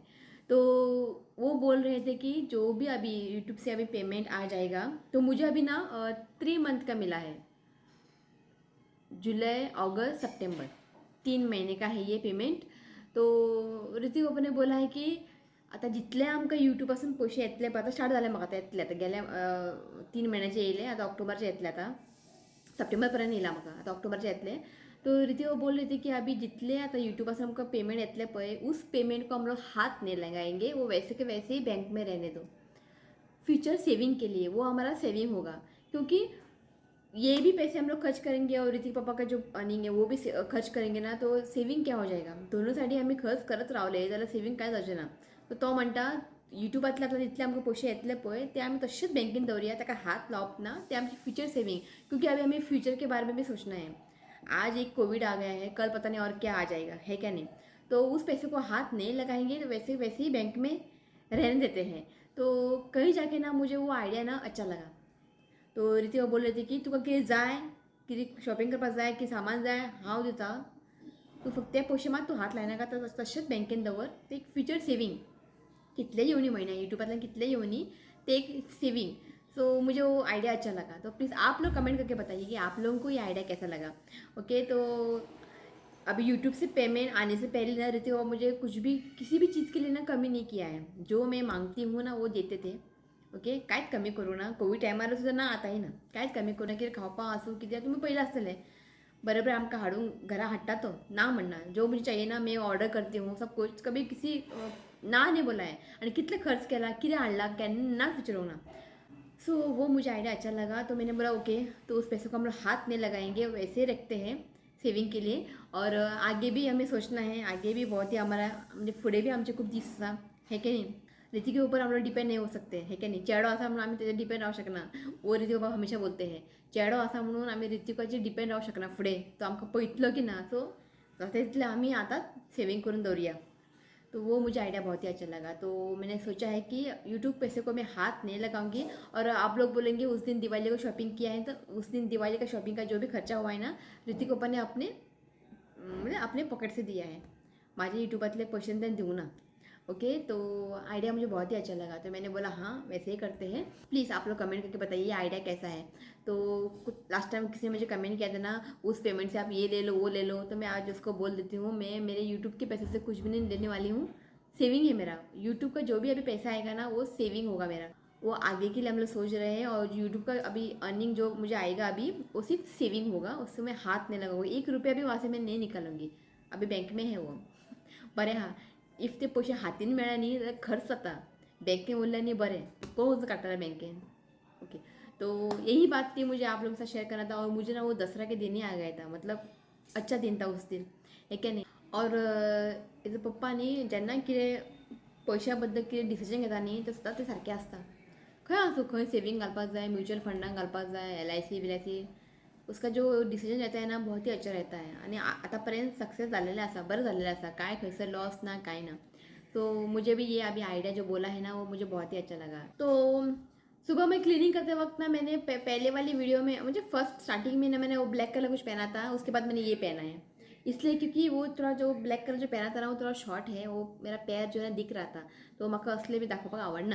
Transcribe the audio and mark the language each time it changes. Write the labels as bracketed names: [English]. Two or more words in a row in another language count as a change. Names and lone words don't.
[Hindi] तो वो बोल रहे थे कि जो भी अभी यूट्यूब से अभी पेमेंट आ जाएगा, तो मुझे अभी ना 3 मंथ का मिला है, जुलाई अगस्त सितंबर, 3 महीने का है ये पेमेंट. [Konkani] तो ऋतिक बाबाने बोला है की आता जितले आमकां यूट्यूबासून पयशे येतले पळय, आतां स्टार्ट जाले म्हाका, आतां येतले, आतां गेल्या 3 महिन्याचे येयले, आतां ऑक्टोबरचे येतले, आतां सप्टेंबरपर्यंत येयला म्हाका, आतां ऑक्टोबरचे येतले. [Hindi] तो ऋतिक बोल रहे थे कि अभी [Konkani] जितले आता यूट्यूबासून आमकां पेमेंट येतले पळय, [Hindi] उस पेमेंट को हम लोग हाथ नहीं लगाएंगे, वो वैसे के वैसे ही बैंक में रहने दो, फ्यूचर सेविंग के लिए वो हमारा सेविंग होगा. क्योंकि ये भी पैसे हम लोग खर्च करेंगे और ऋतिक पापा का जो अर्निंग है वो भी खर्च करेंगे ना, तो सेविंग क्या हो जाएगा. [Konkani] दोनों सायडी आम्ही खर्च करत रावले जाल्यार सेविंग काय जावचें ना. तो म्हणटा युट्यूबातले आतां जितले आमकां पयशे येतले पळय ते आमी तशेंच बँकेन दवरया, ताका हात लावप ना, ते आमची फ्यूचर सेविंग. [Hindi] क्योंकि अभी हमें फ्यूचर के बारे में भी सोचना है. आज एक कोविड आ गया है, कल पता नहीं और क्या आ जाएगा, है क्या नहीं. तो उस पैसे को हाथ नहीं लगाएंगे, तो वैसे वैसे ही बैंक में रहने देते हैं. तो कहीं जाके ना मुझे वो आइडिया ना अच्छा लगा. तो ऋतिका बोल रहे थे की [Konkani] तुका कितें जाय, कितें शॉपिंग करपाक जाय, की सामान जाय, हांव दिता, तू फक्त ते पयशे मात तू हात लायनाका, तशेंच बँकेन दवर, ते एक फ्युचर सेविंग. कितले येवनी म्हयन्या यूट्यूबातल्यान कितले येवनी, ते एक सेविंग. [Hindi] सो मुझे वो आइडिया अच्छा लगा. तो प्लीज़ आप लोग कमेंट करके बताइए कि आप लोगों को ये आइडिया कैसा लगा. ओके, तो अभी यूट्यूब से पेमेंट आने से पहले ना ऋतिक बाबा मुझे कुछ भी किसी भी चीज़ के लिए ना कमी नहीं किया है. जो मैं मांगती हूँ ना वो देते थे. [Konkani] ओके, कांयच कमी करूं ना. कोविड टायमार सुद्दां ना आतांय ना, कांयच कमी करूं ना. कितें खावपा आसूं कित्याक तुमी पयलें आसतलें बरोबर आमकां हाडून घरा हाडटा तो, ना म्हणना. [Hindi] जो मुझे चाहिए ना मैं ऑर्डर करती हूँ सब कुछ, कभी किसी ना नहीं बोला है. [Konkani] आणि कितले खर्च केला, कितें हाडला, केन्नाच विचारूंक ना. [Hindi] सो वो मुझे आइडिया अच्छा लगा. तो मैंने बोला ओके, तो उस पैसे को हम लोग हाथ नहीं लगाएंगे, वैसे रखते हैं सेविंग के लिए. और आगे भी हमें सोचना है, आगे भी बहुत ही हमारा [Konkani] म्हणजे फुडें भी आमचे खूप दीस आसा, [Hindi] है की नहीं. ऋतिक के ऊपर हम लोग डिपेंड नहीं हो सकते, है क्या नहीं. [Konkani] चेडो आसा म्हणून आम्ही त्याचे डिपेंड राहू शकना. [Hindi] वो ऋतिक बाबा हमेशा बोलते हैं [Konkani] चेडो आसा म्हणून आम्ही ऋतिकाचेर डिपेंड राहू शकना फुडें, तो आमकां पळयतलो की ना. सो तितले आम्ही आतांच सेविंग करून दवरुया. [Hindi] तो वो मुझे आइडिया बहुत ही अच्छा लगा. तो मैंने सोचा है कि यूट्यूब पैसे को मैं हाथ नहीं लगाऊंगी. और आप लोग बोलेंगे उस दिन दिवाली को शॉपिंग किया है, तो उस दिन दिवाली का शॉपिंग का जो भी खर्चा हुआ है ना, ऋतिक पप्पा ने अपने म्हणजे अपने पॉकेट से दिया है, [Konkani] माझे यूट्यूबातले पैसे त्यांनी देऊ ना. [Hindi] ओके, तो आइडिया मुझे बहुत ही अच्छा लगा. तो मैंने बोला हाँ वैसे ही करते हैं. प्लीज़ आप लोग कमेंट करके बताइए आइडिया कैसा है. तो लास्ट टाइम किसी ने मुझे कमेंट किया था ना, उस पेमेंट से आप ये ले लो वो ले लो, तो मैं आज उसको बोल देती हूँ मैं मेरे यूट्यूब के पैसे से कुछ भी नहीं लेने वाली हूँ. सेविंग है मेरा. यूट्यूब का जो भी अभी पैसा आएगा ना वो सेविंग होगा मेरा. वो आगे के लिए हम लोग सोच रहे हैं। और यूट्यूब का अभी अर्निंग जो मुझे आएगा अभी वो सिर्फ सेविंग होगा, उससे मैं हाथ नहीं लगाऊंगी, 1 रुपया भी वहाँ से मैं नहीं निकालूंगी, अभी बैंक में है वो। [Konkani] बरे हाँ, इफ ते पैसे हातीन मिळाली तर खर्च आता बँकेन उरल्याने बरे, कोण काटणार बँकेन। [Hindi] ओके, तो यही बात थी मुझे आप लोगों के साथ शेयर करना था। और मुझे ना वो दसरा के दिन ही आ गया था, मतलब अच्छा दिन था उस दिन, है क्या नाही। [Konkani] और इथं पप्पानी ज्यांना कितें पैशाबद्दल कितें डिसिजन घेता न्ही ते सुद्दां ते सारकें आसता। खंय आसूं, खंय सेविंग घालपाक जाय, म्युच्युअल फंडाक घालपाक जाय, [Hindi] LIC बिलायसी, उसका जो डिसिजन रहता है ना बहुत ही अच्छा रहता है। [Konkani] आणि आतापर्यंत सक्सेस झालेला असा, बरं झालेलं असा, काय खंयसर लॉस ना काय ना। [Hindi] तो मुझे भी ये अभी आइडिया जो बोला है ना वो मुझे बहुत ही अच्छा लगा। तो सुबह में क्लीनिंग करते वक्त ना मैंने पहले वाली वीडियो में मुझे फर्स्ट स्टार्टिंग में ना मैंने वो ब्लैक कलर कुछ पहना था, उसके बाद मैंने ये पहना है, इसलिए क्योंकि वो थोड़ा जो ब्लैक कलर जो पहना था ना वो थोड़ा शॉर्ट है, वो मेरा पैर जो है दिख रहा था, [Konkani] तो मका असले भी दाखवपाक आवडना।